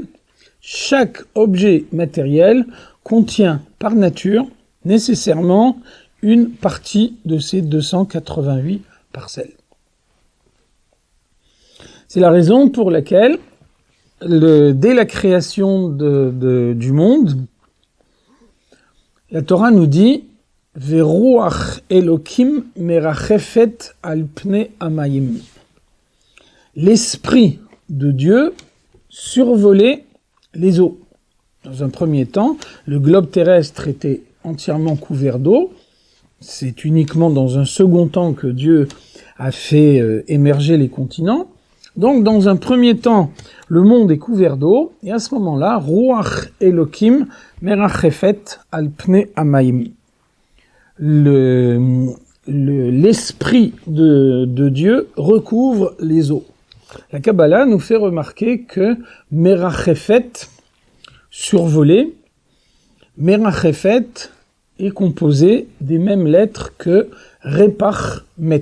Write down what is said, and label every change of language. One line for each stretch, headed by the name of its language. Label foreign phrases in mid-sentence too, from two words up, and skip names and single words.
French: Chaque objet matériel contient par nature nécessairement une partie de ces 288 parcelles. C'est la raison pour laquelle, dès la création du monde, la Torah nous dit «
Hebrew: ורוח אלוקים מרחפת על פני המים
French: » L'esprit de Dieu survolait les eaux. Dans un premier temps, le globe terrestre était entièrement couvert d'eau. C'est uniquement dans un second temps que Dieu a fait émerger les continents. Donc, dans un premier temps, le monde est couvert d'eau, et à ce moment-là,
Hebrew: רוח אלוקים מרחפת על פני המים.
French: L'esprit de Dieu recouvre les eaux. La Kabbala nous fait remarquer que merachefet, survolé, merachefet est composé des mêmes lettres que
Hebrew: רפ"ח מת.